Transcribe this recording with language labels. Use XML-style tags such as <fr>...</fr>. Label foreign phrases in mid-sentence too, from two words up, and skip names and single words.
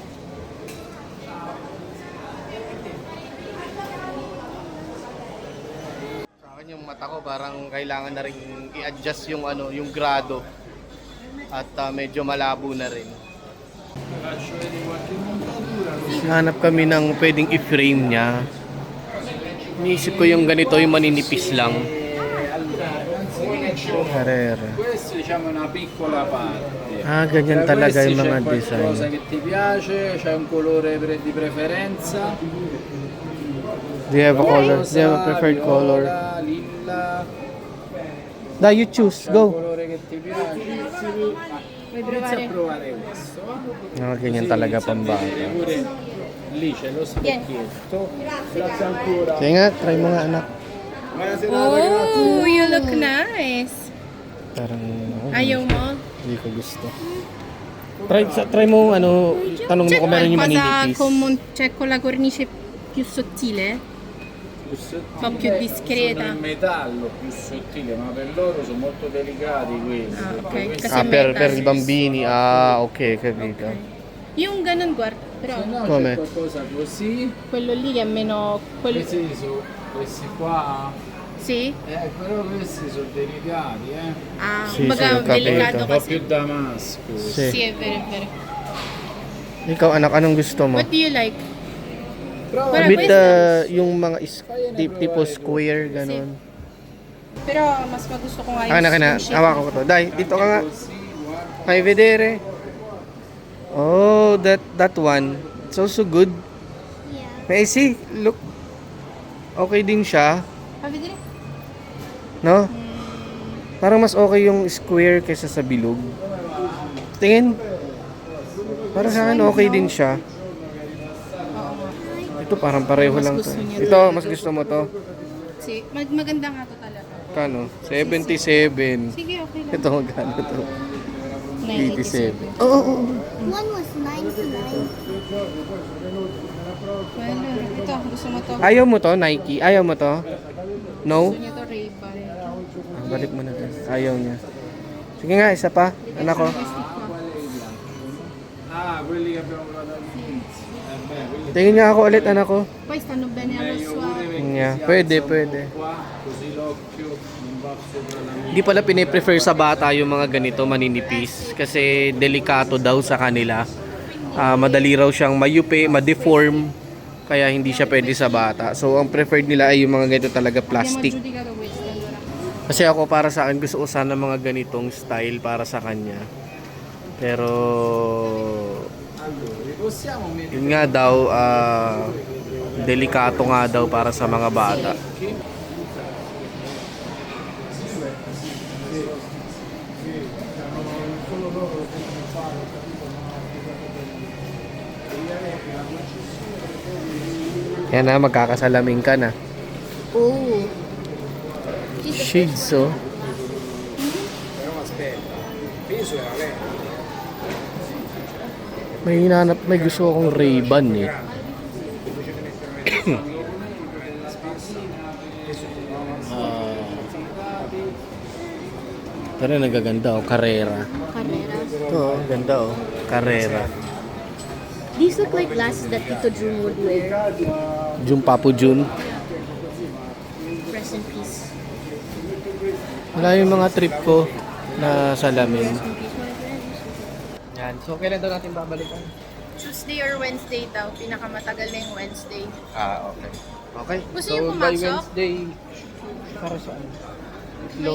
<tl>Sa akin yung mata ko parang kailangan na rin i-adjust yung ano, yung grado. At medyo malabo na rin. Hanap kami ng pwedeng i-frame niya. Iniisip ko yung ganito, yung maninipis lang. Carrera.</tl> <it>Questo diciamo è una piccola parte.</it> <tl>Ah, ganyan talaga yung mga</tl> <it>C'è qualcosa</it> <tl>design.</tl> <it>che ti piace, c'è un colore di preferenza?</it> <en>Do you have a color? Do you have a preferred color?</en> <it>Viola, lilla,</it> <en>Da, you choose.</en> <it>c'è un Go. colore che ti piace? Inizia a provare questo.</it> <tl>Ah, ganyan talaga pambata.</tl> <it>Pure lì c'è lo specchietto. Grazie ancora.</it> <tl>Sige nga, try mo nga anak.</tl> <it>Buona serata, grazie.</it> <en>Oh, you look nice.</en> <tl>Parang Ayaw mo? hindi ko gusto. Try mo ano, tanong mo kung meron yung maninipis.</tl> <it>C'è con la cornice più sottile? Più sottile, Ma più discreta. sono in metallo più sottile, ma per loro sono molto delicati questi. Ah, ok. perché questi-</it> <tl>Kasi</tl> <it>Per i bambini. Ah, ok, capito.</it> <tl>Yung ganun,</tl> <it>guarda. Però Se no Come? c'è qualcosa così, quello lì è meno... Quello... questi qua, Sì? però questi sono delicati, Ah, Sì,</it> <tl>baga</tl> <it>sì, ho capito. delicato un po'</it> <tl>kasi.</tl> <it>più damasco. Sì. Sì, è vero, è vero.</it> <tl>Ikaw anak, anong gusto mo?</tl> <en>What do you like?</en> <it>Prova Guarda,</it> <en>With</en> <it>questo-</it> <tl>yung mga tipo square, ganun. Pero mas magusto ko nga Akin na, yung shape. hawak ko to. Dai, dito ka nga.</tl> <it>così, guarda. Fai vedere.</it> <en>Oh, that one. It's also good. Yeah. May I see? Look.</en> <tl>Okay din siya.</tl> <it>Fa vedere? No?</it> <tl>Parang mas okay yung square kaysa sa bilog. Tingin. Para sa akin okay din siya. Ito parang pareho Mas lang to. gusto niya Ito, mas gusto mo to. Si, maganda nga to talaga. Kano? 77. Sige, okay lang. Ito magkano to? 87. 97. Oo, oo.</tl> <en>One was 99. Well,</en> <tl>ito, gusto mo to. Ayaw mo to, Nike? Ayaw mo to? No? Gusto niya to, Ray-Ban. Ah, balik mo na to. Ayaw niya. Sige nga, isa pa. Anak ko.</tl> <it>Ah, quelli che abbiamo provato all'inizio. Beh, quelli</it> <tl>Tingin nga ako ulit, anak ko.</tl> <it>Poi stanno bene allo meglio pure swatch. perché</it> <en>Yeah,</en> <it>si</it> <tl>pwede,</tl> <it>alza un</it> <tl>pwede.</tl> <it>po' qua, così l'occhio non va sopra la mia.</it> <tl>Hindi pala piniprefer sa bata yung mga ganito maninipis kasi delikato daw sa kanila. Madali raw siyang mayupi, ma-deform, kaya hindi siya pwede sa bata. So ang preferred nila ay yung mga ganito talaga</tl> <it>Abbiamo</it> <tl>plastic.</tl> <it>giudicato questo allora.</it> <tl>Kasi ako para sa akin gusto ko sana mga ganitong style para sa kanya. Pero</tl> <it>Allora, li possiamo mettere</it> <tl>yun nga daw delikato nga daw para sa mga bata. Yan na, magkakasalamin ka na. Oh. Shades, oh.</tl> <it>però aspetta, peso era lei.</it> <tl>May hinanap, may gusto akong Ray-Ban eh. Pero nagaganda oh, Carrera. Carrera. Ito oh, ganda oh, Carrera.</tl> <en>These look like glasses that Tito Jun would wear. Jun Papu Jun. Rest in peace.</en> <tl>Wala yung mga trip ko na salamin. Yan. So, kailan daw natin babalikan?</tl> <en>Tuesday or Wednesday</en> <tl>daw. Pinakamatagal na yung Wednesday. Okay. Okay. Gusto So, niyo by pumasok? Wednesday, para saan? Itlog?</tl>